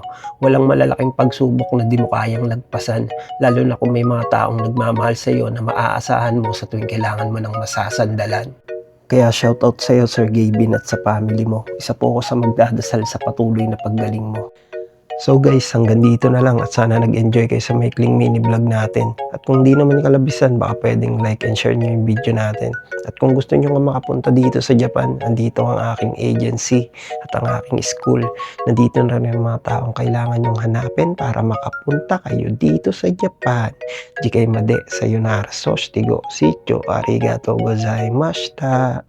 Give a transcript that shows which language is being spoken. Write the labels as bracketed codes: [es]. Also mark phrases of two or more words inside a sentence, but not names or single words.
[tl] Walang malalaking pagsubok na di mo kayang lagpasan, lalo na kung may mga taong nagmamahal sa iyo na maaasahan mo sa tuwing kailangan mo ng masasandalan. Kaya shoutout sa iyo Sir Gavin at sa family mo. Isa po ako sa magdadasal sa patuloy na paggaling mo. [en] So guys, [tl] hanggang dito na lang at sana nag-enjoy kayo sa maikling [en] mini vlog [tl] natin. At kung di naman kalabisan, baka pwedeng [en] like and share [tl] nyo yung video natin. At kung gusto nyo nga makapunta dito sa Japan, andito ang aking agency at ang aking school. Nandito na rin ang mga taong kailangan nyong hanapin para makapunta kayo dito sa Japan. [ja] 次回まで, さよなら、そしちご、しちょ、ありがとうございました.